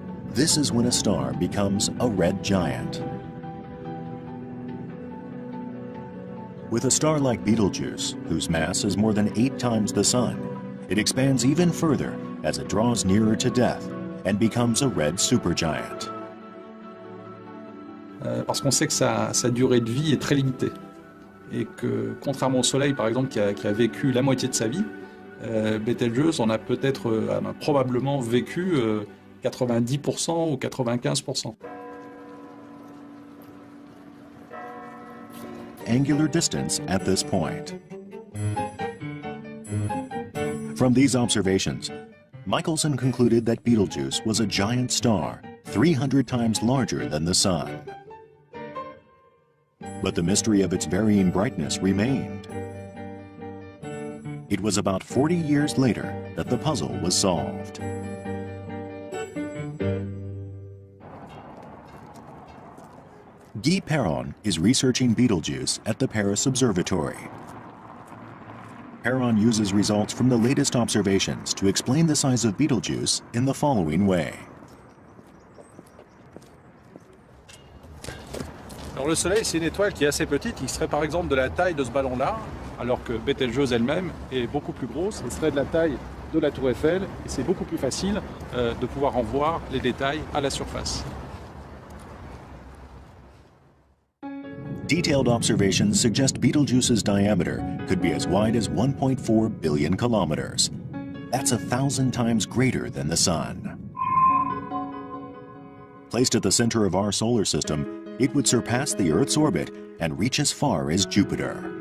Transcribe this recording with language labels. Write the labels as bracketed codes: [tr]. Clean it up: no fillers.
[en] This is when a star becomes a red giant. With a star like Betelgeuse, whose mass is more than 8 times the Sun, it expands even further as it draws nearer to death and becomes a red supergiant. [fr] Parce qu'on sait que sa durée de vie est très limitée. Et que, contrairement au Soleil, par exemple, qui a vécu la moitié de sa vie, Betelgeuse en a probablement vécu 90% ou 95%. [en] Angular distance at this point. From these observations, Michelson concluded that Betelgeuse was a giant star, 300 times larger than the Sun. But the mystery of its varying brightness remained. It was about 40 years later that the puzzle was solved. Guy Perron is researching Betelgeuse at the Paris Observatory. Perron uses results from the latest observations to explain the size of Betelgeuse in the following way. [fr] Alors le Soleil, c'est une étoile qui est assez petite, qui serait par exemple de la taille de ce ballon-là, alors que Betelgeuse elle-même est beaucoup plus grosse, et serait de la taille de la Tour Eiffel, et c'est beaucoup plus facile de pouvoir en voir les détails à la surface. [en] Detailed observations suggest Betelgeuse's diameter could be as wide as 1.4 billion kilometers. That's 1,000 times greater than the Sun. Placed at the center of our solar system, it would surpass the Earth's orbit and reach as far as Jupiter.